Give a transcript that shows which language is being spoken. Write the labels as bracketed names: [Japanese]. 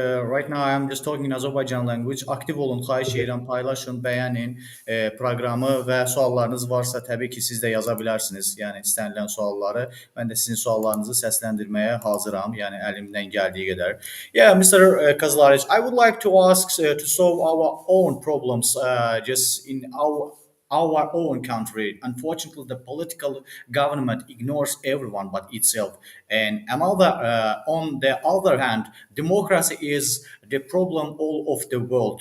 [English] Right now I'm just talking in Azerbaycan language. [Azerbaijani] Aktif olun, xahiş edirəm, paylaşın, bəyənin proqramı və suallarınız varsa təbii ki siz də yaza bilərsiniz. Yəni istənilən sualları. Mən də sizin suallarınızı səsləndirməyə hazıram. Yəni əlimdən gəldiyi qədər. [English] Yeah, Mr. Kauzlarich, I would like to ask to solve our own problems just in our own country. Unfortunately, the political government ignores everyone but itself. And on the other hand, democracy is the problem all of the world.